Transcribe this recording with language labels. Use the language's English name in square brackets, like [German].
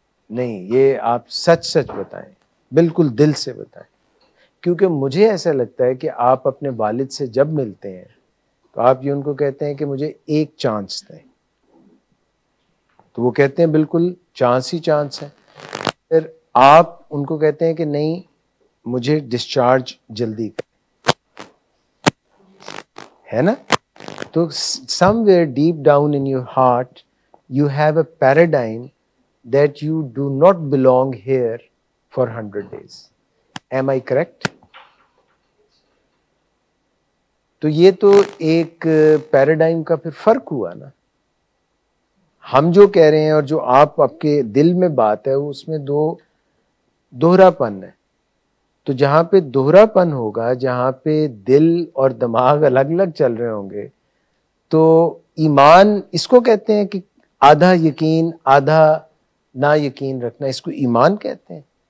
[Urdu] نہیں, یہ آپ سچ سچ بتائیں, بالکل دل سے بتائیں, کیونکہ مجھے ایسا لگتا ہے کہ آپ اپنے والد سے جب ملتے ہیں تو آپ یہ ان کو کہتے ہیں کہ مجھے ایک چانس دیں, تو وہ کہتے ہیں بالکل چانس ہی چانس ہے. پھر آپ ان کو کہتے ہیں کہ نہیں مجھے ڈسچارج جلدی ہے نا. [English] تو somewhere deep down in your heart you have a paradigm that you do not belong here for 100 days. Am I correct? [Urdu] تو یہ تو ایک پیراڈائم کا پھر فرق ہوا نا. ہم جو کہہ رہے ہیں اور جو آپ کے دل میں بات ہے اس میں دوہرا پن ہے. تو جہاں پہ دوہرا پن ہوگا, جہاں پہ دل اور دماغ الگ الگ چل رہے ہوں گے, تو ایمان اس کو کہتے ہیں کہ آدھا یقین آدھا نا یقین رکھنا, اس کو ایمان کہتے ہیں.